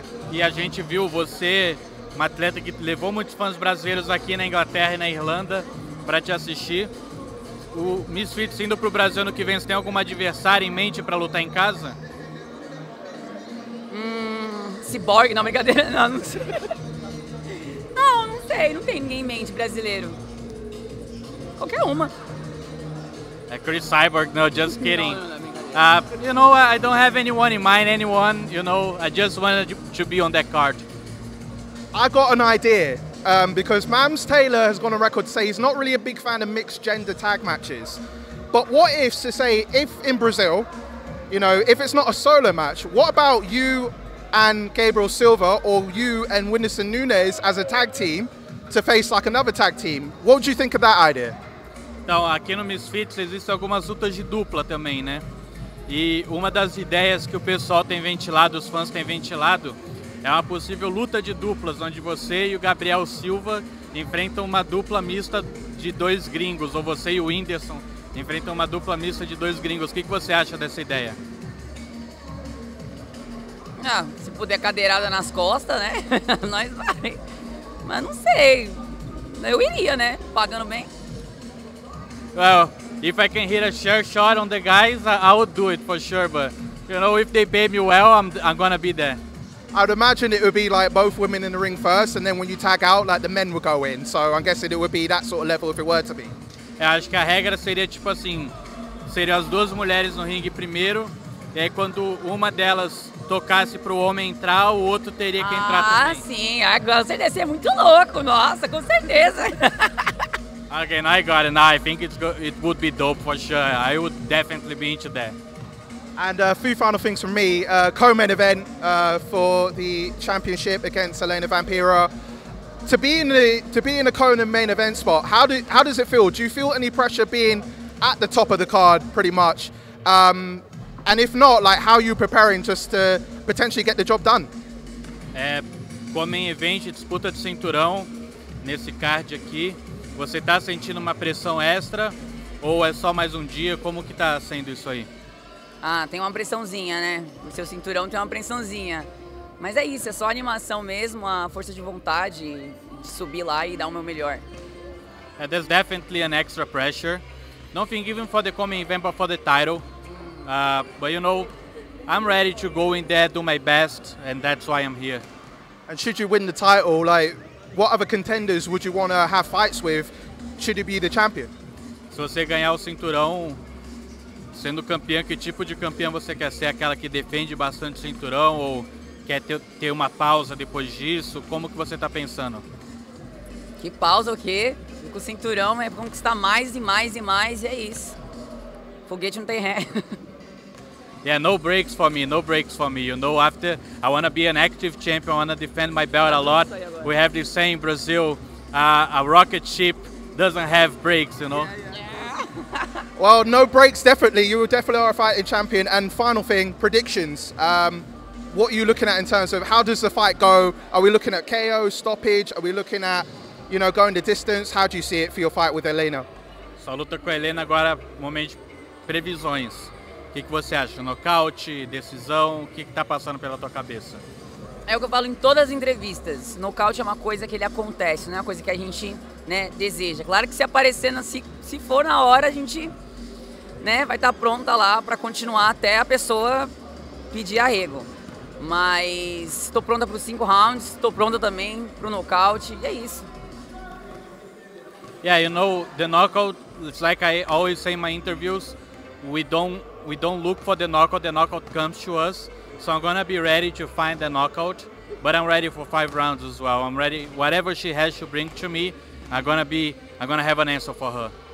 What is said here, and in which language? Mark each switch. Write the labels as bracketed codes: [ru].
[pt] E a gente viu você, uma atleta que levou muitos fãs brasileiros aqui na Inglaterra e na Irlanda para te assistir. O Misfits indo para o Brasil ano que vem, você tem alguma adversária em mente para lutar em casa? Cyborg, não, brincadeira, não sei. Não sei, não tem ninguém em mente brasileiro. Qualquer uma. [en] Chris Cyborg, no, just kidding. You know, I don't have anyone in mind, you know, I just wanted to be on that card. I got an idea, because Mams Taylor has gone on record to say he's not really a big fan of mixed gender tag matches. But what if, to say, if in Brazil, you know, if it's not a solo match, what about you and Gabriel Silva, or you and Whindersson Nunes as a tag team to face like another tag team? What would you think of that idea? [pt] Então, aqui no Misfits existem algumas lutas de dupla também, né? E uma das ideias que o pessoal tem ventilado, os fãs têm ventilado, é uma possível luta de duplas, onde você e o Gabriel Silva enfrentam uma dupla mista de 2 gringos, ou você e o Whindersson enfrentam uma dupla mista de 2 gringos. O que você acha dessa ideia? Ah, se puder cadeirada nas costas, né? Nós vai. Mas não sei. Eu iria, né? Pagando bem. [en] Well, if I can hit a sure shot on the guys, I would do it for sure. But you know, if they pay me well, I'm gonna be there. I'd imagine it would be like both women in the ring first, and then when you tag out, like the men would go in. So I'm guessing it would be that sort of level if it were to be. [pt] Eu acho que a regra seria tipo assim, seriam as 2 mulheres no ringue primeiro, e aí quando uma delas tocasse pro homem entrar, o outro teria que entrar também. Ah, sim, agora você deve ser muito louco, nossa, com certeza. [en] Okay, now I got it. Now I think it would be dope for sure. I would definitely be into that. And a few final things from me. Co-main event for the championship against Alaena Vampira. To be in the co-main event spot, how does it feel? Do you feel any pressure being at the top of the card, pretty much? And if not, like, how are you preparing just to potentially get the job done? [pt] Co-main event, disputa de cinturão nesse card aqui. Você tá sentindo uma pressão extra ou é só mais um dia? Como que tá sendo isso aí? Ah, tem uma pressãozinha, né? O seu cinturão tem uma pressãozinha. Mas é isso, é só animação mesmo, a força de vontade de subir lá e dar o meu melhor. [en] There's definitely an extra pressure. Don't think even for the coming event, but for the title. But you know, I'm ready to go in there, do my best, and that's why I'm here. And should you win the title, like, what other contenders would you want to have fights with? Should you be the champion? [pt] Se você ganhar o cinturão, sendo campeão, que tipo de campeão você quer ser? Aquela que defende bastante o cinturão ou quer ter uma pausa depois disso? Como que você tá pensando? Que pausa o quê? Com o cinturão é conquistar mais e mais e mais e é isso. Foguete não tem ré. [en] Yeah, no breaks for me, no breaks for me. You know, after I want to be an active champion, I want to defend my belt a lot. We have this saying in Brazil, a rocket ship doesn't have brakes, you know? Yeah. Well, no breaks, definitely. You definitely are a fighting champion. And final thing, predictions. What are you looking at in terms of how does the fight go? Are we looking at KO, stoppage? Are we looking at, you know, going the distance? How do you see it for your fight with Alaena? [pt] Só luta com a Alaena agora, momento de previsões. O que você acha? Nocaute, decisão? O que tá passando pela tua cabeça? É o que eu falo em todas as entrevistas. Nocaute é uma coisa que ele acontece, não é uma coisa que a gente, né, deseja. Claro que se aparecer, se for na hora, a gente, né, vai estar pronta lá para continuar até a pessoa pedir arrego. Mas estou pronta para os 5 rounds, estou pronta também para o nocaute, e é isso. [en] Yeah, you know, the knockout, it's like I always say in my interviews, we don't look for the knockout comes to us. So I'm gonna be ready to find the knockout, but I'm ready for 5 rounds as well. I'm ready, whatever she has to bring to me, I'm gonna have an answer for her.